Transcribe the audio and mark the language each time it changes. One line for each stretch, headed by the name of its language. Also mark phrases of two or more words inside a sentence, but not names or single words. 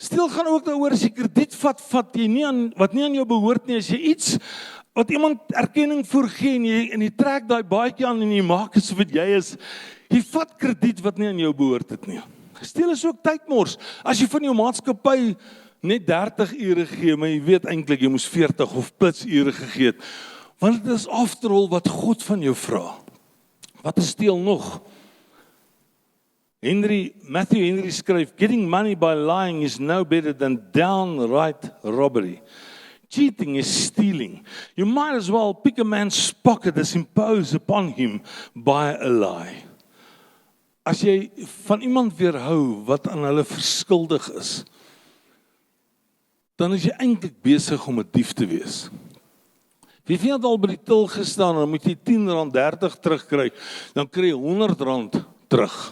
Afrikaans: Steel gaan ook daaroor as jy krediet vat jy nie aan, wat nie aan jou behoort nie, as jy iets, wat iemand erkenning voor gee, en jy trek daai baadjie aan, en jy maak asof dit jy is, jy vat krediet wat nie aan jou behoort het nie. Steel is ook tydmors, as jy van jou maatskappy net 30 ure gee, maar jy weet eintlik jy moes 40 of plus ure gegee het, want dit is
English: after all
Afrikaans: wat God van jou vra. Wat is steel nog? Matthew Henry skryf,
English: getting money by lying is no better than downright robbery. Cheating is stealing. You might as well pick a man's pocket as impose upon him by a lie.
Afrikaans: As jy van iemand weerhou wat aan hulle verskuldig is, dan is jy eintlik besig om 'n dief te wees. Wie het al by die til gestaan, dan moet jy R10, R30 terugkry, dan kry jy R100 terug.